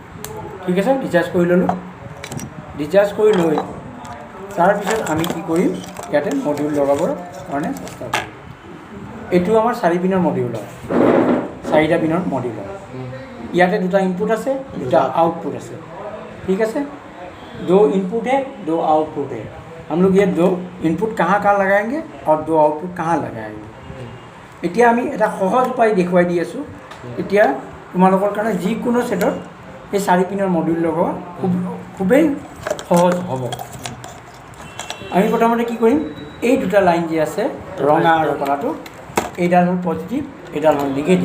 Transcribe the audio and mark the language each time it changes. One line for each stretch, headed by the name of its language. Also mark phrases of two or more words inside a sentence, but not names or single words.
Assamese: ঠিক আছে, ডিচাৰ্জ কৰি ল'লোঁ। ডিচাৰ্জ কৰি লৈ তাৰপিছত আমি কি কৰিম, ইয়াতে মডিউল লগাবৰ কাৰণে চেষ্টা কৰিম। এইটো আমাৰ 4 পিনৰ মডিউল হয়, 4টা পিনৰ মডিউল হয়। ইয়াতে দুটা ইনপুট আছে, দুটা आउटपुट আছে।
Hindi: ठीक है, 2 इनपुट है, 2 आउटपुट है। हम लोग ये 2 इनपुट कहाँ कहाँ लगाएंगे और 2 आउटपुट कहाँ लगाएंगे।
Assamese: এতিয়া আমি এটা সহজ উপায় দেখুৱাই দি আছোঁ। এতিয়া তোমালোকৰ কাৰণে যিকোনো ছেটত এই 4 পিনৰ মডিউল লগোৱা খুবেই সহজ হ'ব। আমি প্ৰথমতে কি কৰিম, এই দুটা লাইন যে আছে ৰঙা আৰু কলাটো, এইডাল হ'ল পজিটিভ, এইডাল হ'ল নিগেটিভ।